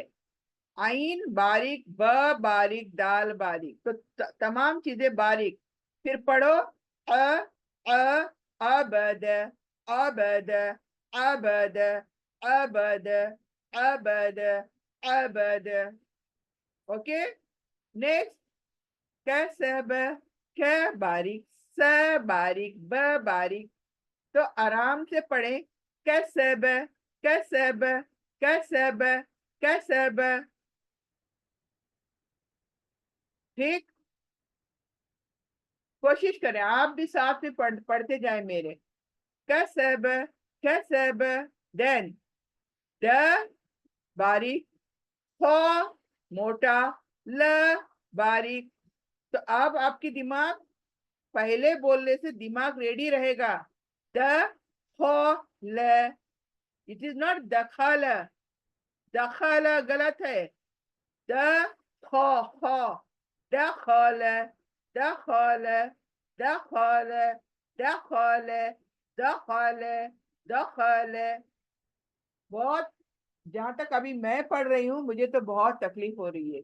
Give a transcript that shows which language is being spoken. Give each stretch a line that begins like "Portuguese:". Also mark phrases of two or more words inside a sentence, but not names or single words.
Hindi: आइन बारीक, ब बारीक, दाल बारीक, तो तमाम चीजें बारीक। फिर पढ़ो। अ अबद, अबद, अबद, अबद, अबद, अबद। ओके। नेक्स्ट, कसब, क बारीक, स बारीक, ब बारीक। तो आराम से पढ़े। कसब, कसब, कसब, कसब। ठीक। कोशिश करें, आप भी साथ में पढ़ते जाए मेरे। कसब, कसब। देन द बारीक, ख मोटा, ल बारीक। तो अब आपकी दिमाग पहले बोलने से दिमाग रेडी रहेगा। द ख ल।
English: it is not
Hindi: दखल, दखल गलत है। द ख ख दखल, दखल, दखल, दखल, दखल, दखल। बहुत, जहां तक अभी मैं पढ़ रही हूँ मुझे तो बहुत तकलीफ हो रही है।